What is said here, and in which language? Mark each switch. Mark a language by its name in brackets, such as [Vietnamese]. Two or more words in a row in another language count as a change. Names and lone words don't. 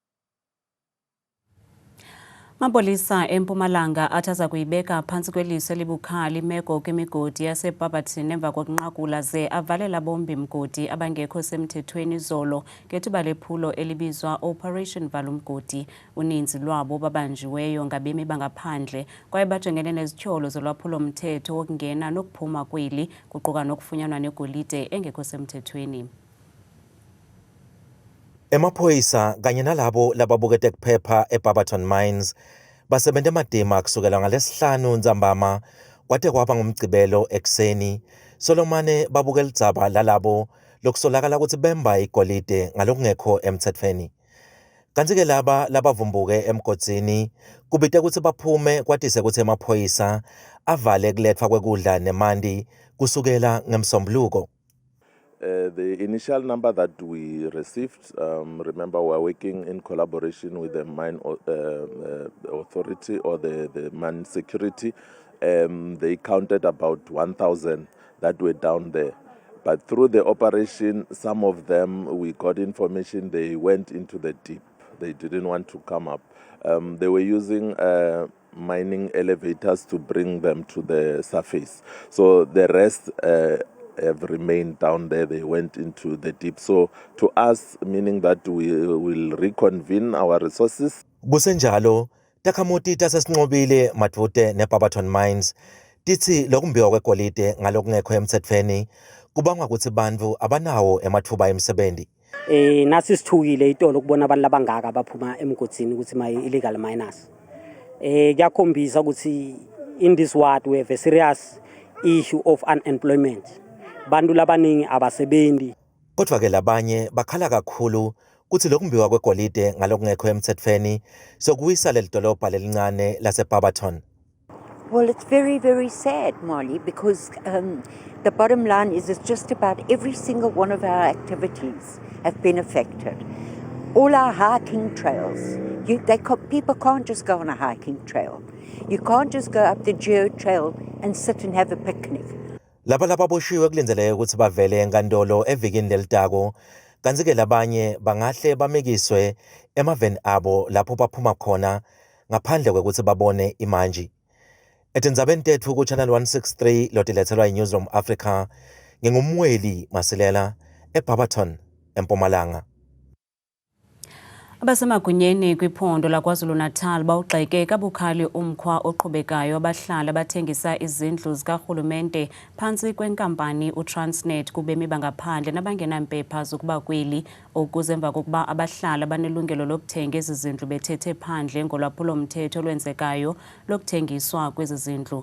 [Xhosa] Mapolisa eMpumalanga athi aza kuyibeka phantsi kweliso elibukhali imeko kwimigodi yaseBarberton emva kokunqakula ze avalela bombi mgodi abangekho semthethweni izolo ngethuba lephulo elibizwa Operation Valumgodi. Uninzi lwabo babanjiweyo ngabemi bangaphandle kwaye bajongene nezityholo zolwaphulo-mthetho wokungena nokuphuma kweli kuquka nokufunyanwa negolide engekho semthethweni. [Swati] Emaphoyisa kanye nalabo lababukete kuphepha eBarberton Mines basebente emadima kusukela ngaleSihlanu Ntsambama kwade kwaba ngumgcibelo ekseni. Solomane babukela idzaba lalabo lokusolakala ukuthi bemba igolide ngalokungekho emthethweni. Kanti-ke laba labavumbuke emgodzini kubite ukuthi baphume kwatise ukuthi emaphoyisa avale kulethwa kwekudla nemanti kusukela ngemsombuluko. [English] The initial number that we received, remember we're working in collaboration with the mine authority or the mine security. They counted about 1,000 that were down there. But through the operation, some of them, we got information they went into the deep. They didn't want to come up. They were using mining elevators to bring them to the surface. So the rest have remained down there. They went into the deep. So to us, meaning that we will reconvene our resources. [Swati] Kusenjalo, takhamuti tasesinqobile madvute neBarberton Mines tithi lokumbiwa kwegolide ngalokungekho emthethweni kubangwa ukuthi bantfu abanawo emathuba emsebenzi. Nasi sithukile itolo ukubona abantu labangaka abaphuma emgodini ukuthi [English] illegal miners. [Swati] Kuyakhombisa ukuthi [English] in this world we have a serious issue of unemployment. [Swati] Bantu labaningi abasebenzi. Kodwa ke labanye bakhala kakhulu kuthi lokumbiwa kwegolide ngalokungekho emthethweni sokuyisa lelidolobha lelincane laseBarberton. [English] Well, it's very, very sad, Molly, because the bottom line is just about every single one of our activities have been affected. All our hiking trails. People can't just go on a hiking trail. You can't just go up the Geo Trail and sit and have a picnic. [Swati] Laba lababoshiwe kulindeleke ukuthi bavele enkantolo evikini lelitako, kanti-ke labanye bangahle bamekiswe emaveni abo lapho baphuma khona ngaphandle kwekuthi babone imanji. Etindzabeni tethu ku-Channel 163 lotilethelwa yi-Newsroom Africa, ngingumweli Masilela eBarberton, eMpumalanga. [Xhosa] Abasemagunyeni kwiphondo laKwaZulu-Natal bawugxeke kabukhali umkhwa oqhubekayo abahlali abathengisa izindlu zikarhulumente phantsi kwenkampani uTransnet kubemi bangaphandle nabangenampepha zokuba kweli, ukuze emva kokuba abahlali abanelungelo lokuthenga ezi zindlu bethethe phandle ngolwaphulo-mthetho olwenzekayo lokuthengiswa kwezi zindlu.